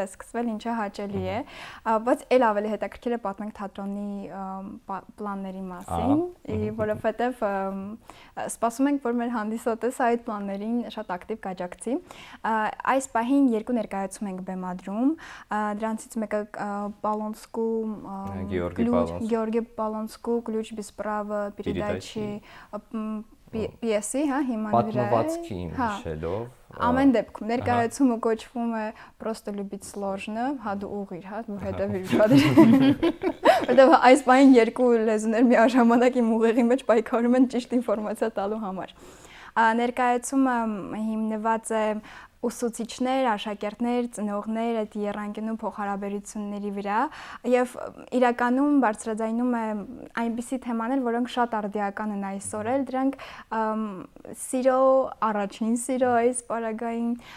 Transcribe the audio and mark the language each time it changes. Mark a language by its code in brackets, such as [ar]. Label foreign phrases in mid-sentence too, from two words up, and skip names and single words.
[hy] է սկսվել, ինչը հաճելի է, բայց էլ ավելի հետաքրքիր է պատմենք թատրոնի պլանների մասին, որովհետեւ սպասում ենք, որ մեր հանդիսատեսը այդ ներին շատ ակտիվ կաջակցի։ Այս պահին երկու ներկայացում ենք բեմադրում, դրանցից մեկը Պալոնսկու Գեորգի Պալոնսկու Ключ без права передачи պիեսի, հա, հիման վրա է։ Պատմվածքի հիշելով։ Ամեն դեպքում ներկայացումը կոչվում է Просто любить сложно, հա դու ուղիր, հա, դու հետևիր շատ։ Որտեղ այս պահին երկու լեզուներ միաժամանակ իմ ուղեղի մեջ պայքարում են ճիշտ ինֆորմացիա տալու համար։ Ներկայացումը հիմնված է ուսուցիչներ, աշակերտներ, ծնողներ այդ եռանկյունու փոխհարաբերությունների վրա եւ իրականում բարձրաձայնում է այնպիսի թեմաներ, որոնք շատ արդիական են այսօր էլ, դրանք սիրո, առաջին սիրո այս պարագային